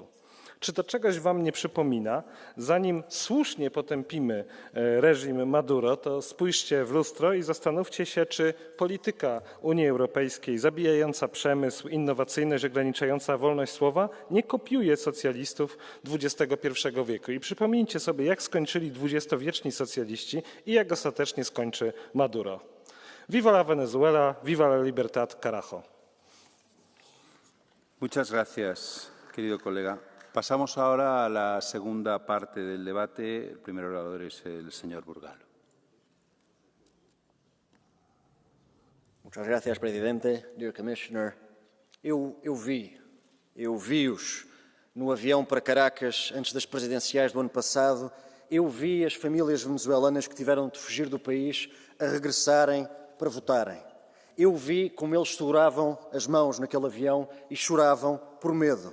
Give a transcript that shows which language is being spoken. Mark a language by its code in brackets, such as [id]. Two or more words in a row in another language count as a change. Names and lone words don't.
[pl] Czy to czegoś wam nie przypomina? Zanim słusznie potępimy reżim Maduro, to spójrzcie w lustro i zastanówcie się, czy polityka Unii Europejskiej zabijająca przemysł, innowacyjność, ograniczająca wolność słowa nie kopiuje socjalistów XXI wieku. I przypomnijcie sobie, jak skończyli dwudziestowieczni socjaliści i jak ostatecznie skończy Maduro. [es] Viva la Venezuela, viva la libertad, carajo. Muchas gracias, querido colega. Pasamos ahora a la segunda parte del debate. El primer orador es el señor Burgal. Muchas gracias, Presidente. [en] Dear Commissioner, [pt] eu vi-os no avião para Caracas antes das presidenciais do ano passado. Eu vi as famílias venezuelanas que tiveram de fugir do país a regressarem para votarem. Eu vi como eles seguravam as mãos naquele avião e choravam por medo.